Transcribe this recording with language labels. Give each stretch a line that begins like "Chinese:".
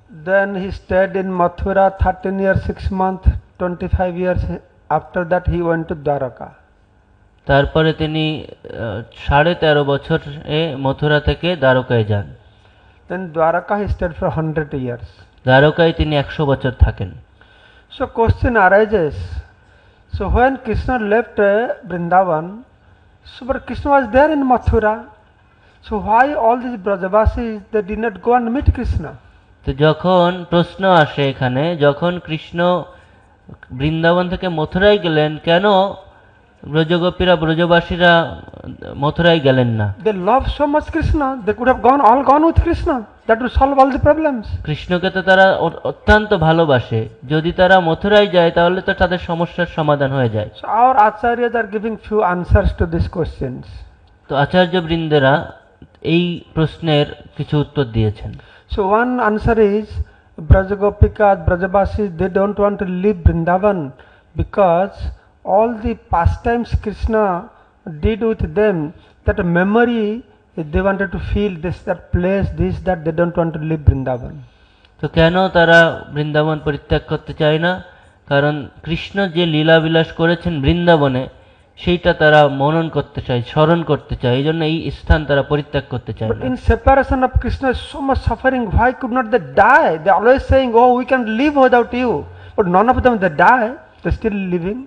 English: Then he stayed in Mathura 13 years 6 months, 25 years. After that he went to Dwaraka.
Bangla: তারপরে তিনি 13.5 বছর মথুরা থেকে দ্বারকায় যান।
English: Then Dwaraka he stayed for 100 years.
Bangla: দ্বারকায় তিনি 100 বছর থাকেন।
English: So question arises. So when Krishna left Vrindavan, so but Krishna was there in Mathura. So why all these Brajavasis they did not go and meet Krishna?
Bangla: তো যখন প্রশ্ন আসে এখানে, যখন কৃষ্ণ বৃন্দাবন থেকে মথুরায় গেলেন, কেন ব্রজগোপীরা ব্রজবাসীরা মথুরায় গেলেন না?
English: They love so much Krishna, they could have all gone with Krishna. That would solve all the problems.
Bangla: কৃষ্ণকে তো তারা অত্যন্ত ভালোবাসে, যদি তারা মথুরায় যায় তাহলে তো তাদের সমস্যার সমাধান হয়ে যায়।
English: So our acharyas are giving few answers to these questions.
Bangla: তো আচার্যবৃন্দেরা এই প্রশ্নের কিছু উত্তর দিয়েছেন।
English: So one answer is Brajagopikas, Brajavasis, they don't want to leave Vrindavan because all the pastimes Krishna did with them, that memory they wanted to feel this, that place, this, that, they don't want to leave Vrindavan.
Bangla: তো কেন তারা বৃন্দাবন পরিত্যাগ করতে চায় না? কারণ কৃষ্ণ যে লীলা বিলাস করেছেন বৃন্দাবনে, সেইটা তারা মনন করতে চায়, স্মরণ করতে চায়, এই জন্য এই স্থান তারা পরিত্যাগ করতে চায়
English: But
Bangla: না।
English: in separation of Krishna is so much suffering, why could not they die? They are always saying, oh, we can live without you. But none of them they die, they are still living.